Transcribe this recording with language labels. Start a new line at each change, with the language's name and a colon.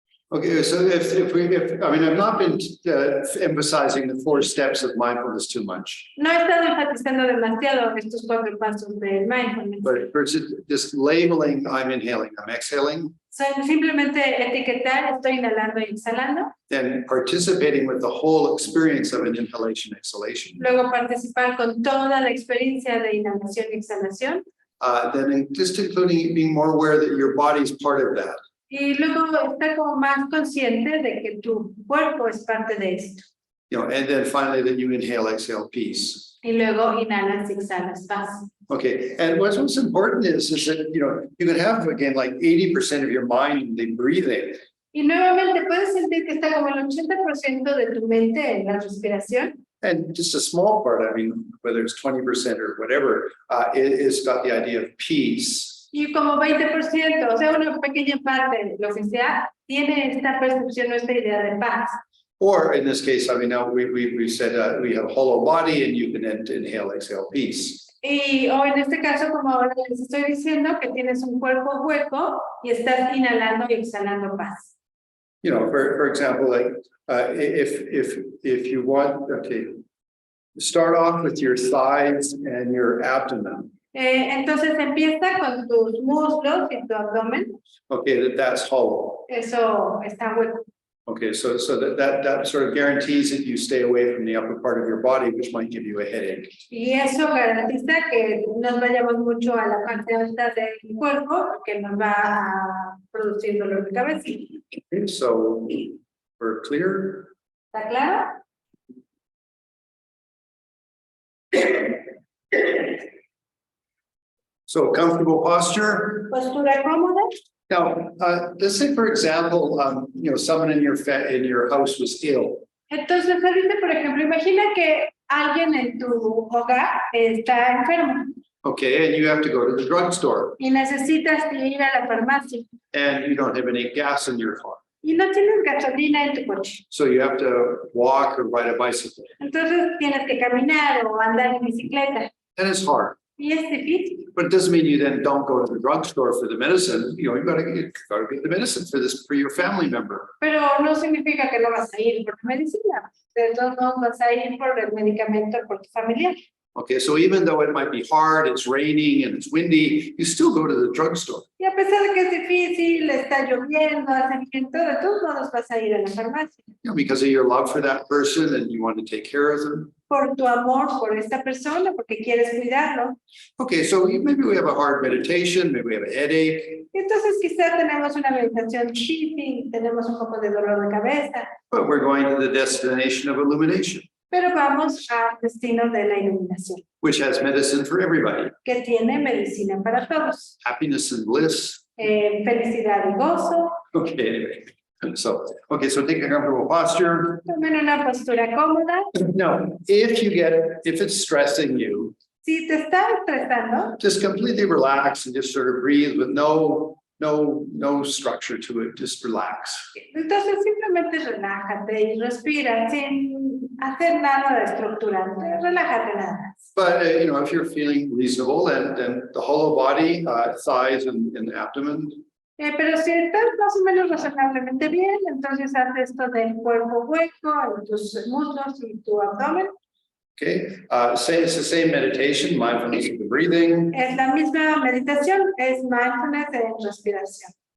English: Okay, so I mean, I've not been emphasizing the 4 steps of mindfulness too much,
Spanish: No he estado enfatizando demasiado estos 4 pasos de mindfulness.
English: but first just labeling, I'm inhaling, I'm exhaling,
Spanish: Son simplemente etiquetar, estoy inhalando y exhalando.
English: and participating with the whole experience of an inhalation, exhalation.
Spanish: Luego participar con toda la experiencia de inhalación y exhalación.
English: Then just including being more aware that your body is part of that.
Spanish: Y luego estar como más consciente de que tu cuerpo es parte de esto.
English: You know, and then finally that you inhale, exhale, peace.
Spanish: Y luego inhalas y exhalas paz.
English: Okay, and what's important is that, you know, you can have, again, like 80% of your mind in the breathing.
Spanish: Y nuevamente puedes sentir que está como el 80% de tu mente en la respiración.
English: And just a small part, I mean, whether it's 20% or whatever, it's got the idea of peace.
Spanish: Y como 20%, o sea, una pequeña parte de lo que sea, tiene esta percepción, esta idea de paz.
English: Or in this case, I mean, now we said we have a hollow body and you can inhale, exhale, peace.
Spanish: Y o en este caso, como ahora les estoy diciendo, que tienes un cuerpo hueco y estás inhalando y exhalando paz.
English: You know, for example, like if you want, okay, start off with your thighs and your abdomen.
Spanish: Entonces empieza con tus muslos y tu abdomen.
English: Okay, that's hollow.
Spanish: Eso está hueco.
English: Okay, so that sort of guarantees that you stay away from the upper part of your body, which might give you a headache.
Spanish: Y eso garantiza que nos vayamos mucho a la parte alta del cuerpo, que nos va a producir dolor de cabeza.
English: Okay, so we're clear.
Spanish: ¿Está claro?
English: So comfortable posture.
Spanish: Postura cómoda.
English: Now, let's say, for example, you know, someone in your house was ill.
Spanish: Entonces, ahorita, por ejemplo, imagina que alguien en tu hogar está enfermo
English: Okay, and you have to go to the drugstore
Spanish: y necesitas ir a la farmacia
English: and you don't have any gas in your car.
Spanish: y no tienes gasolina en tu coche.
English: So you have to walk or ride a bicycle.
Spanish: Entonces, tienes que caminar o andar en bicicleta
English: And it's hard.
Spanish: y es difícil.
English: But it doesn't mean you then don't go to the drugstore for the medicine. You know, you gotta get the medicine for your family member.
Spanish: Pero no significa que no vas a ir por medicina. De todos modos, vas a ir por el medicamento por tu familiar.
English: Okay, so even though it might be hard, it's raining and it's windy, you still go to the drugstore.
Spanish: Y a pesar de que es difícil, está lloviendo, hace viento, de todos modos vas a ir a la farmacia.
English: You know, because of your love for that person and you want to take care of them.
Spanish: Por tu amor por esta persona, porque quieres cuidarlo.
English: Okay, so maybe we have a hard meditation, maybe we have a headache,
Spanish: Entonces quizá tenemos una meditación difícil, tenemos un poco de dolor de cabeza,
English: but we're going to the destination of illumination,
Spanish: pero vamos al destino de la iluminación,
English: which has medicine for everybody,
Spanish: que tiene medicina para todos.
English: happiness and bliss.
Spanish: Felicidad y gozo.
English: Okay, anyway. So take a comfortable posture.
Spanish: Tomen una postura cómoda.
English: Now, if it's stressing you,
Spanish: Si te está estresando,
English: just completely relax and just sort of breathe with no structure to it. Just relax.
Spanish: entonces simplemente relájate y respira sin hacer nada de estructurante. Relájate nada más.
English: But you know, if you're feeling reasonable, then the hollow body, thighs and abdomen.
Spanish: Pero si estás más o menos razonablemente bien, entonces haz esto del cuerpo hueco, tus muslos y tu abdomen.
English: Okay, it's the same meditation, mindfulness of the breathing.
Spanish: Es la misma meditación, es mindfulness en respiración.